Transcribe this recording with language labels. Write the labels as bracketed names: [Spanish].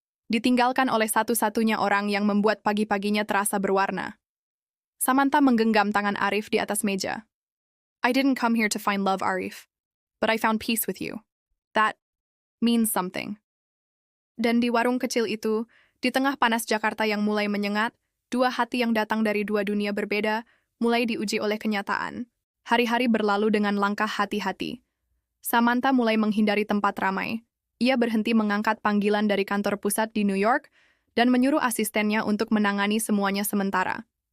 [Indonesian] Ditinggalkan oleh satu-satunya orang yang membuat pagi-paginya terasa berwarna. Samantha menggenggam tangan Arif di atas meja. [English] "I didn't come here to find love, Arif. But I found peace with you. That means something." [Indonesian] Dan di warung kecil itu, di tengah panas Jakarta yang mulai menyengat, dua hati yang datang dari dua dunia berbeda mulai diuji oleh kenyataan. Hari-hari berlalu dengan langkah hati-hati. Samantha mulai menghindari tempat ramai. Ia berhenti mengangkat panggilan dari kantor pusat di New York dan menyuruh asistennya untuk menangani semuanya sementara.